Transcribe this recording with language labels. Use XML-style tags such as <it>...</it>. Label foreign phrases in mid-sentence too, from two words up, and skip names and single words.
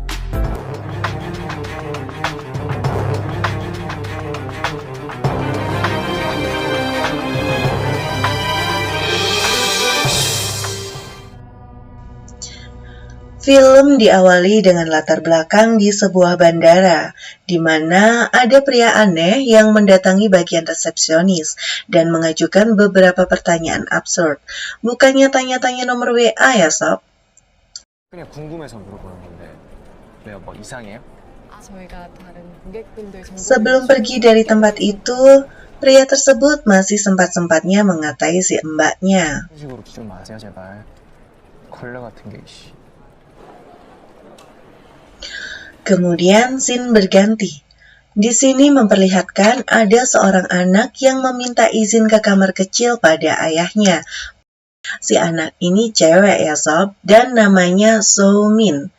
<id>Film diawali dengan latar belakang di sebuah bandara, di mana ada pria aneh yang mendatangi bagian resepsionis dan mengajukan beberapa pertanyaan absurd. Bukannya tanya-tanya nomor WA ya sob?</id> <ko>그냥 궁금해서 물어보는 건데 왜요? 뭐 이상해요? 저희가 다른 고객분들 정보</ko> <id>Sebelum pergi dari tempat itu, pria tersebut masih sempat-sempatnya mengatai si mbaknya.</id> <ko>이런 식으로 기준 마세요 제발. 걸레 같은 게 이씨.</ko> <id>Kemudian scene berganti. Di sini memperlihatkan ada seorang anak yang meminta izin ke kamar kecil pada ayahnya. Si anak ini cewek ya sob, dan namanya So-min.</id>